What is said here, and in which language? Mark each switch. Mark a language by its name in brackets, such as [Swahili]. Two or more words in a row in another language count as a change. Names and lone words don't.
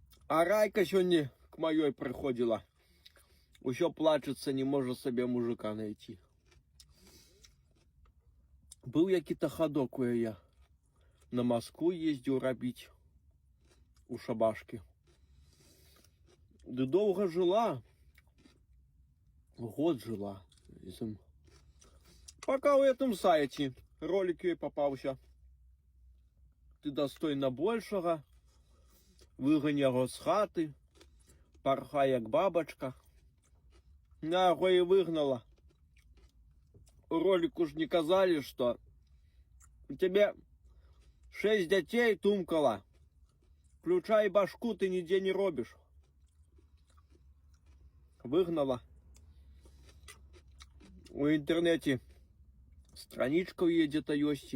[Belarusian] А Райка сёння к маёй прыходзіла. Усё плачецца, не можа сабе мужика найти. Быў які-то хадок у яе. На Москву ездзіў рабіць у шабашкі. Ды доўга жила. Год жила. [Russian] Пока в этом сайте ролик ей попался. Ты достойна большего. [Belarusian] Выгань яго з хаты. Пархай як бабачка. На яго і выгнала. У ролику ж не казали, [Russian] что у тебя 6 детей тумкала. Включай башку, ты нигде не робишь. [Belarusian] Выгнала. У интернете страничка у яе где-то ёсць.